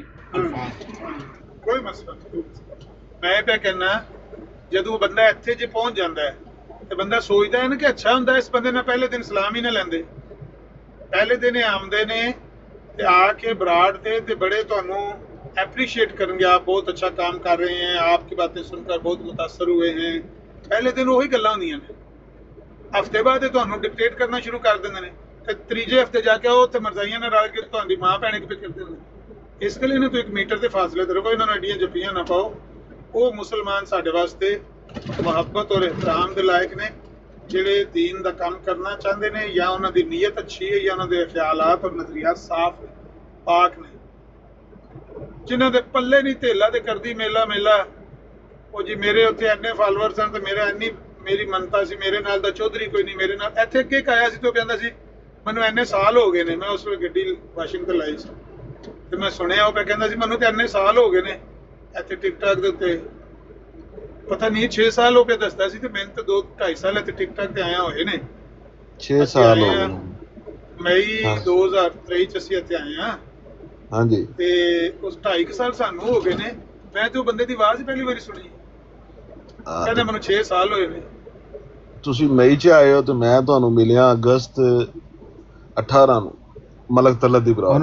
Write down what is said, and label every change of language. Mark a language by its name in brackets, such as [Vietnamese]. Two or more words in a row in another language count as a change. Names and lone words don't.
[Punjabi] ਕੋਈ ਮਸਲਾ ਨਹੀਂ. ਮੈਂ ਪਿਆ ਕਹਿਣਾ, ਜਦੋਂ ਬੰਦਾ ਇੱਥੇ ਜੇ ਪਹੁੰਚ ਜਾਂਦਾ ਹੈ ਤੇ ਬੰਦਾ ਸੋਚਦਾ ਹੈ ਨਾ ਕਿ ਅੱਛਾ ਹੁੰਦਾ ਇਸ ਬੰਦੇ ਨਾਲ ਪਹਿਲੇ ਦਿਨ ਸਲਾਮ ਹੀ ਨਾ ਲੈਂਦੇ, ਪਹਿਲੇ ਦਿਨ ਆਉਂਦੇ ਨੇ ਤੇ ਆ ਕੇ ਬਰਾੜ ਤੇ ਬੜੇ ਤੁਹਾਨੂੰ [Urdu] اپریشیٹ کریں گے, آپ بہت اچھا کام کر رہے ہیں, آپ کی باتیں سن کر بہت متاثر ہوئے ہیں. [Punjabi] پہلے دن وہی گلاں ہوندیاں نے, ہفتے بعد تہانوں ڈکٹیٹ کرنا شروع کر دیندے نے, تے تیجے ہفتے جا کے تے مرزائیاں نال رل کے تہاڈی ماں بھینے پہ کر دیندے. اس لیے انہاں تو 1 میٹر دے فاصلے تے رکھو, انہاں نوں ایڈیاں جفیاں نہ پاؤ. وہ مسلمان ساڈے واسطے محبت اور احترام دے لائق نے, جڑے دین دا کام کرنا چاہندے نے, یا انہاں دی نیت اچھی ہے, یا انہاں دے خیالات اور نظریات صاف نے, پاک نے. جنہاں دے پلے نہیں تھیلا تے کردی میلا وہ جی میرے اتنے اینے فالوور سن تے میرے اینی میری منتا سی, میرے نال دا چودھری کوئی نہیں, میرے نال ایتھے اگے ایک آیا سی تو کہندا سی مینوں اینے سال ہو گئے نے, میں اس ویلے گڈی واشنگٹن لائی سی تے میں سنیا وہ پہ کہندا سی مینوں تے اینے سال ہو گئے نے ایتھے ٹک ٹاک دے تے, پتہ نہیں 6 سال ہو پہ دسدا سی, تے میں تے 2-2.5 سال ایتھے ٹک ٹاک تے آیا ہوئے نے. 6 سال ہو گئے مئی 2023 ਚ ਅਸੀਂ ਇੱਥੇ ਆਏ ਹਾਂ. ਹਾਂਜੀ, ਤੇ ਉਸ 2.5 ਸਾਲ ਸਾਨੂੰ ਹੋ ਗਏ ਨੇ. ਮੈਂ ਤੇ ਉਹ ਬੰਦੇ ਦੀ ਆਵਾਜ਼ ਪਹਿਲੀ ਵਾਰੀ ਸੁਣੀ. ਕਹਿੰਦੇ ਮੈਨੂੰ 6 ਸਾਲ ਹੋਏ ਨੇ। ਤੁਸੀਂ ਮਈ 'ਚ ਆਏ ਹੋ ਤੇ ਮੈਂ ਤੁਹਾਨੂੰ ਮਿਲਿਆ ਅਗਸਤ 18 ਨੂੰ ਮਲਕ ਤਲਤ ਦੀ ਬਰਾਤ।